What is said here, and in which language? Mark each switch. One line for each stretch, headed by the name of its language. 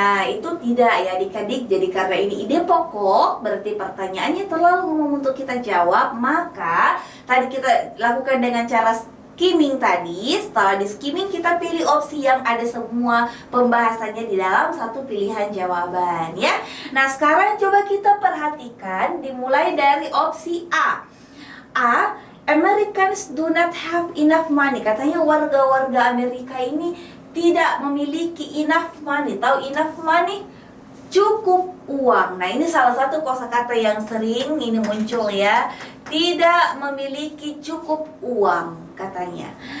Indonesian: Nah, itu tidak ya adik-adik. Jadi karena ini ide pokok, berarti pertanyaannya terlalu umum untuk kita jawab, maka tadi kita lakukan dengan cara skimming tadi. Setelah di skimming kita pilih opsi yang ada semua pembahasannya di dalam satu pilihan jawaban ya. Nah, sekarang coba kita perhatikan dimulai dari opsi A.
English: Americans do not have enough money.
Indonesian: Katanya warga-warga Amerika ini tidak memiliki enough money. Tahu enough money? Cukup uang. Nah, ini salah satu kosakata yang sering ini muncul ya. Tidak memiliki cukup uang katanya.